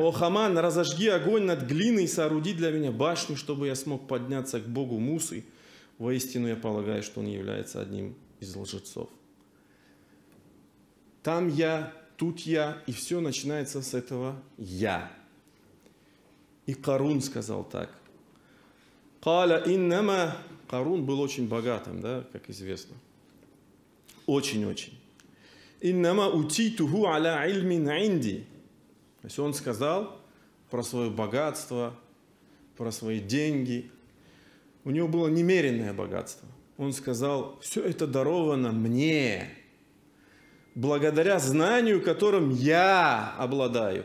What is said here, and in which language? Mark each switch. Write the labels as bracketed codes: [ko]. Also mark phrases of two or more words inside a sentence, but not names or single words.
[ru] О Хаман, разожги огонь над глиной и сооруди для меня башню, чтобы я смог подняться к Богу Мусы. Воистину я полагаю, что он является одним из лжецов». Там я, тут я, и все начинается с этого я. И Карун сказал так. [ar] قال إنما. [ru] Карун был очень богатым, да, как известно. Очень-очень. [ar] إنما أوتيته على علم عندي. [ru] То есть он сказал про свое богатство, про свои деньги. У него было немеренное богатство. Он сказал: все это даровано мне, благодаря знанию, которым я обладаю.